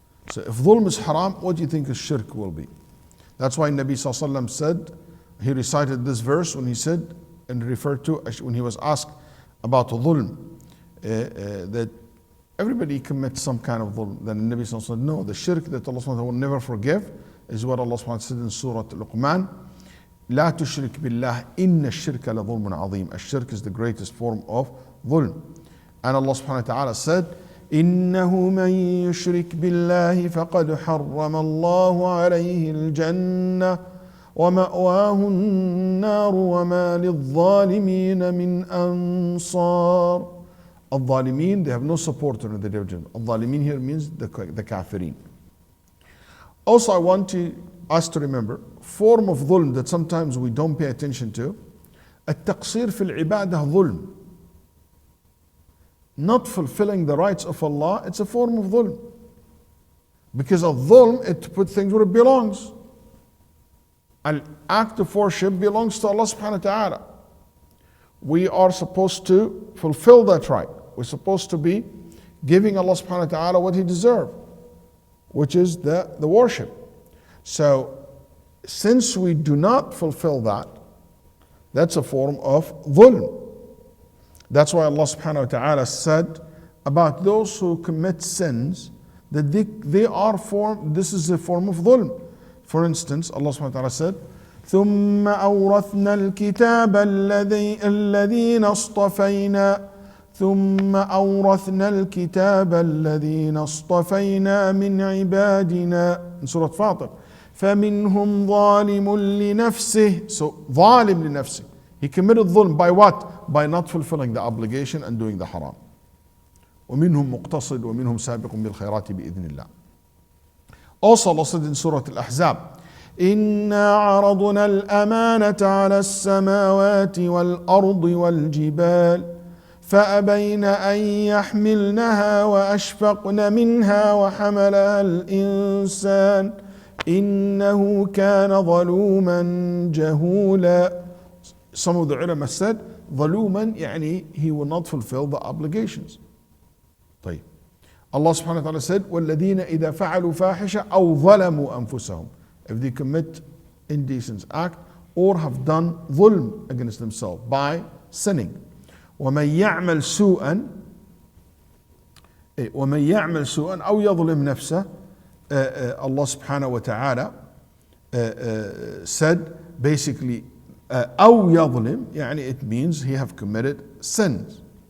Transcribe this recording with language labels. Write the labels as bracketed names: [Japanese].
[English] So if dhulm is haram, what do you think a shirk will be? That's why Nabi Sallallahu Alaihi Wasallam said, he recited this verse when he said, and referred to, when he was asked about dhulm, that everybody commits some kind of dhulm. Then Nabi Sallallahu Alaihi Wasallam said, no, the shirk that Allah Subhanahu wa ta'ala will never forgive is what Allah Subhanahu wa ta'ala said in Surah Luqman, [Arabic] لا تشرك بالله إن الشرك لظلم عظيم. [English] الشirk is the greatest form of ظلم. And Allah subhanahu wa ta'ala said, [Arabic] إنه من يشرك بالله فقد حرم الله عليه الجنة ومأواه النار وما للظالمين من أنصار. [English] الظالمين, they have no supporter in the day of judgment. الظالمين here means the kafirin. Also I want us to remember, form of dhulm that sometimes we don't pay attention to, [Arabic] التقصير في العبادة ظلم. [English] Not fulfilling the rights of Allah, it's a form of dhulm. Because of dhulm, it put things where it belongs. An act of worship belongs to Allah subhanahu wa ta'ala. We are supposed to fulfill that right. We're supposed to be giving Allah subhanahu wa ta'ala what He deserves, which is the worship. So, since we do not fulfill that, that's a form of dhulm. That's why Allah subhanahu wa ta'ala said about those who commit sins that this is a form of dhulm. For instance, Allah subhanahu wa ta'ala said, [Arabic] ثم أورثنا الكتاب الذين اصطفينا ثم أورثنا الكتاب الذين اصطفينا من عبادنا [English] in Surah Fatir. [Arabic] فمنهم ظالم لنفسه. So ظالم لنفسه. [English] He committed dhulm by what? By not fulfilling the obligation and doing the haram. [Arabic] ومنهم مقتصد ومنهم سابق بالخيرات بإذن الله. [English] Also Allah said in Surah Al-Ahzab, [Arabic] إنا عرضنا الأمانة على السماوات والأرض والجبال فأبين أن يحملنها وأشفقن منها وحملها الإنسان إنه كان ظلوما جهولا. [English] Some of the ulama said, [Arabic] ظلوما يعني [English] he will not fulfill the obligations. [Arabic] طيب. [English] Allah subhanahu wa ta'ala said, [Arabic] وَالَّذِينَ إِذَا فَعَلُوا فَاحِشَةً أَوْ ظَلَمُوا أَنفُسَهُم. [English] If they commit indecent act or have done dhulm against themselves by sinning. [Arabic] وَمَن يَعْمَلْ سُوءًا أَوْ يَظْلِمْ نَفْسَهُ. [English] Allah subhanahu wa ta'ala said basically, [Arabic] أَوْ يَظْلِمْ, يعني [English] it means he have committed sins.